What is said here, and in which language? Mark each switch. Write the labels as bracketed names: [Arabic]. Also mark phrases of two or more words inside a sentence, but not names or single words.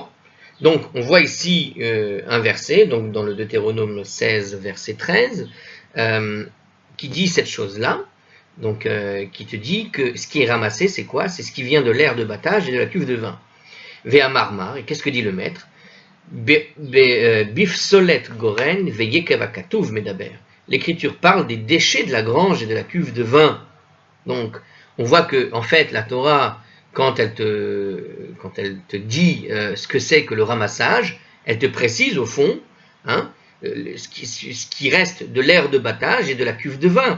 [French] Donc, on voit ici un verset, donc dans le Deutéronome 16, verset 13, qui dit cette chose-là, donc qui te dit que ce qui est ramassé, c'est quoi? C'est ce qui vient de l'aire de battage et de la cuve de vin. [Aramaic] ואמר מר, [French] et qu'est-ce que dit le maître? [Hebrew] בפסולת גורן ויקב הכתוב מדבר. [French] L'Écriture parle des déchets de la grange et de la cuve de vin. Donc, on voit que, en fait, la Torah, quand elle te dit ce que c'est que le ramassage, elle te précise au fond, hein, ce qui reste de l'aire de battage et de la cuve de vin.